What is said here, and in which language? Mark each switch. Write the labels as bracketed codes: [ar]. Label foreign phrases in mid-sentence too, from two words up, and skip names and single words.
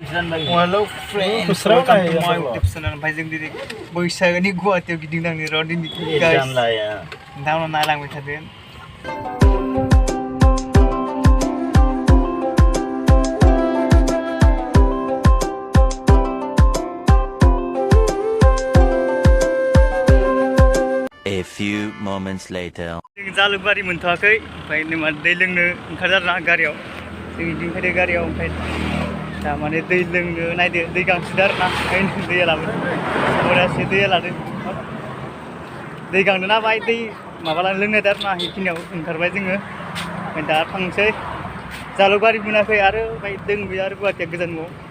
[en] Walau friends, welcome to my YouTube channel. [brx] Oमफ्राय जों दिनै बैसागोनि गुवाहाटीयाव गिदिंनांनो र' दिनै guys. नोंथांमोना नायलांबाय थादो. [en] A few moments later. [brx] जों जालुकबारि मोनथ'वाखै ओमफ्राय नोमा दै लोंनो ओंखारजादों गारियाव जों इदिं फैदो गारियाव ओमफ्राय दा माने दै लोंनो नायदो दै गांसोदो आरोना ओंखायनो दैया लाबोदो बरियासे दैया लादो दै गांदो ना बाय दै माबा लोंनायदो आरोना इखिनियाव ओंखारबाय जोङो ओमफ्राय दा थांसै जालुकबारि मोनाखै आरो ओमफ्राय दोंबो आरो गुवाहाटीया गोजानबाव